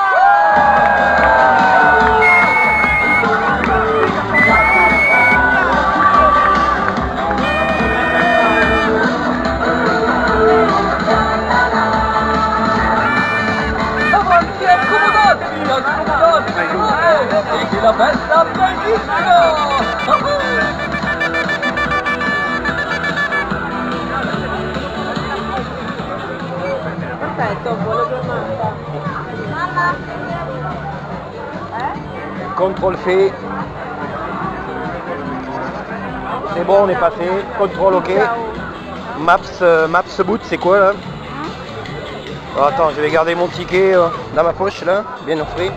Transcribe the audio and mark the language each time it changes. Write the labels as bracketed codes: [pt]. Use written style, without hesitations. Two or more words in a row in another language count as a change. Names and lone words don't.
[it] Avanti, accomodatevi, e che la festa bellissima! Perfetto, buona giornata. Mamma. [fr] Contrôle fait. C'est bon, on est passé. Contrôle OK. Maps boot, c'est quoi là? Oh, attends, je vais garder mon ticket dans ma poche là, bien au frais.